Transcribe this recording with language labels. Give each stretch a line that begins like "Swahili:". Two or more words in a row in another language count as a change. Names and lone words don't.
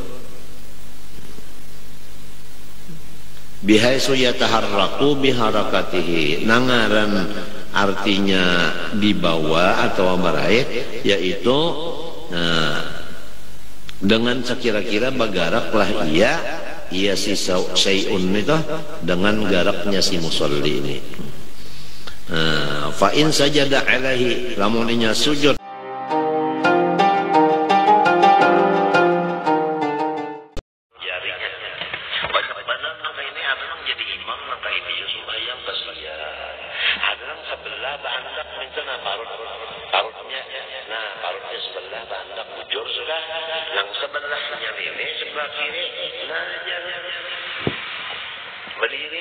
Arabic: بحيث يتحرك بحركته,
Banjar: nangaran artinya dibawa atau baraik, yaitu dengan sekira-kira bagaraklah ia si syai'un itu dengan garaknya si musolli ini.
Arabic: فإن سجد عليه,
Banjar: lamuninya sujud jarinya banyak benar maka ini ada yang jadi imam maka ini sembahyang kasihan. Ada yang sebelah bandak misalnya parutnya sebelah bandak bujur sudah, yang sebelahnya ini sebelah kiri nah jangan berdiri.